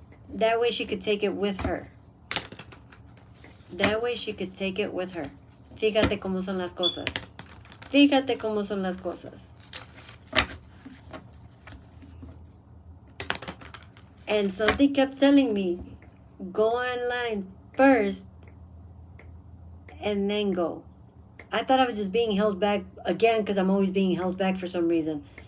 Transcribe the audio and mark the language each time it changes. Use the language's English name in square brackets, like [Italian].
[English] That way she could take it with her. That way she could take it with her. [Spanish] Fíjate cómo son las cosas. Fíjate cómo son las cosas. [English] And something kept telling me, go online first and then go. I thought I was just being held back again because I'm always being held back for some reason.